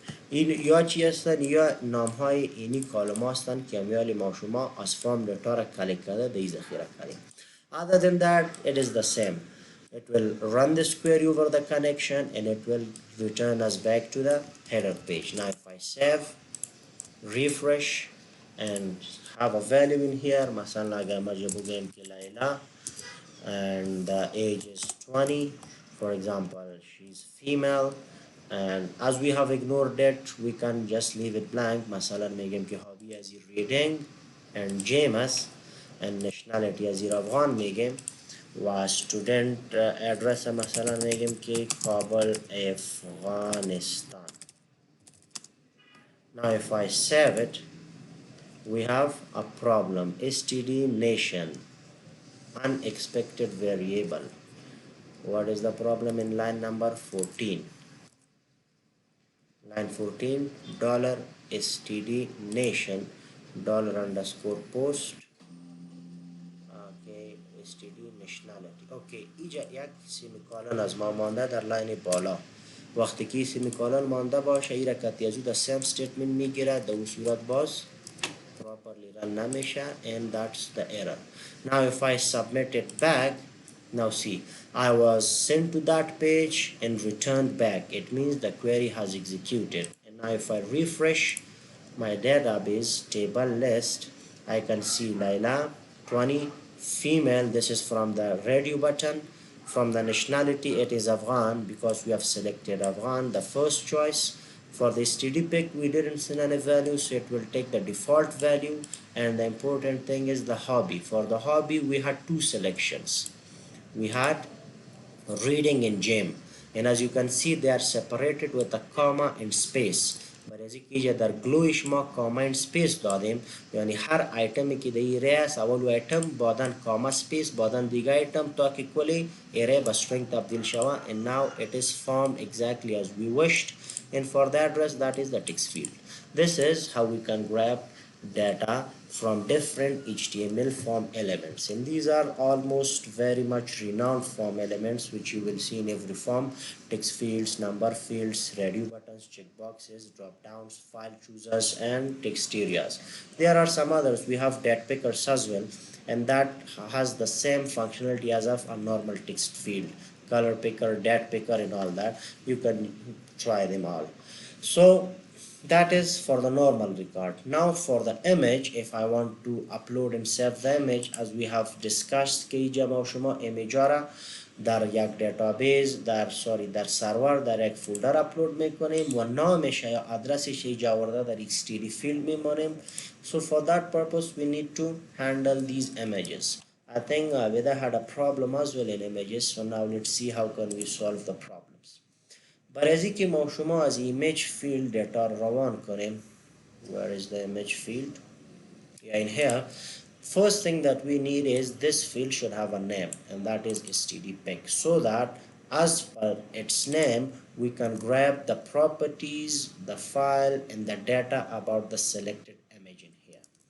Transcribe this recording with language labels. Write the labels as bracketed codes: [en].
[fa] این یا چی هستن؟ یا نام های اینی کالم هستن که امیال ما شما از فرم دیتا را کلیک کرده دی ذخیره کردیم. [en] Other than that, it is the same. It will run this query over the connection and it will return us back to the header page. Now if I save, refresh, and have a value in here, [fa] مثلا اگر ما بگیم که لیلا [en] and the age is 20, for example, she's female, and as we have ignored it, we can just leave it blank. [fa] مثلا میگیم که [en] hobby as reading and James, and nationality as [fa] افغان میگیم، و student address مثلا میگیم که کابل افغانستان. [en] Now if I save it, we have a problem. std nation, unexpected variable. What is the problem in line number 14? Line 14, $std nation $_post, okay, std nationality. [fa] Okay, اینجا یک سیمیکالن از ما مانده در لاین بالا. وقتی که سیمیکالن مانده باشه این رکتی از در سیم statement میگیره، در اون صورت باز [en] properly run [fa] نمیشه، [en] and that's the error. Now if I submit it back, now see, I was sent to that page and returned back. It means the query has executed. And now if I refresh my database table list, I can see Laila 20 female, this is from the radio button. From the nationality, it is Afghan because we have selected Afghan, the first choice. For the std pick, we didn't send any value, so it will take the default value. And the important thing is the hobby. For the hobby, we had two selections. We had reading in gem, and as you can see, they are separated with a comma and space. [fa] برای کی جا در گلویش ما کاما and space دادیم، یعنی هر ایتمی که در ایره است اول ایتم بعدن کاما space بعدن دیگه ایتم تا که کلی ایره به string تبدیل شود. [en] And now it is formed exactly as we wished. And for the address, that is the text field. This is how we can grab data from different HTML form elements, and these are almost very much renowned form elements which you will see in every form: text fields, number fields, radio buttons, checkboxes, drop downs, file choosers, and text areas. There are some others. We have date pickers as well, and that has the same functionality as of a normal text field: color picker, date picker, and all that. You can try them all. So that is for the normal record. Now for the image, if I want to upload and save the image, as we have discussed [fa] که اینجا ما شما ایمیج را در یک دیتابیس در سرور در یک فولدر اپلود میکنیم و نامش یا ادرسش اینجا آورده در std field میمانیم. [en] So for that purpose we need to handle these images. I think Veda had a problem as well in images, so now let's see how can we solve the problems. [fa] برای که ما شما از image field data روان کنیم. [en] Where is the image field? Yeah, in here. First thing that we need is this field should have a name, and that is stdpic, so that as per its name we can grab the properties, the file, and the data about the selected image in here.